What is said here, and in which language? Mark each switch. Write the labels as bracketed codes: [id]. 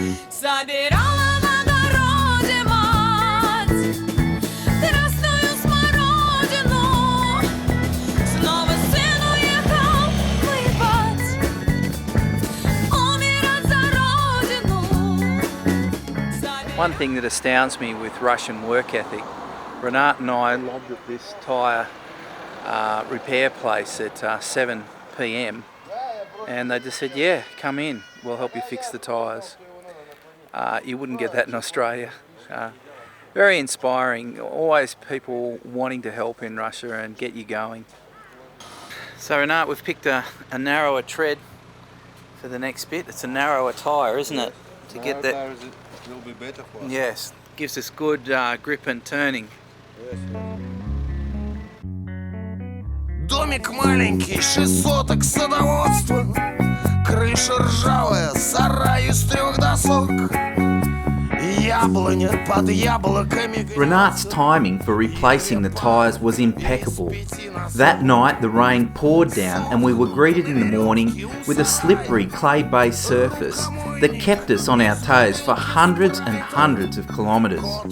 [ru] Собирала в огороде мать красную смородину. Снова сын уехал воевать, умирать за родину. [en] One thing that astounds me with Russian work ethic, Renat and I lobbed at this tyre repair place at 7 p.m. and they just said, yeah, come in, we'll help you fix the tyres. You wouldn't get that in Australia. Very inspiring, always people wanting to help in Russia and get you going. So Renat, we've picked a narrower tread for the next bit. It's a narrower tyre, isn't it? To get that. Will be better for us. Yes, gives us good grip and turning. [ru] Домик маленький, 6 соток садоводства. Крыша ржавая, сарай из 3 досок. Яблоня под яблоками. [en] Renat's timing for replacing the tyres was impeccable. That night the rain poured down and we were greeted in the morning with a slippery clay-based surface that kept us on our toes for hundreds and hundreds of kilometres.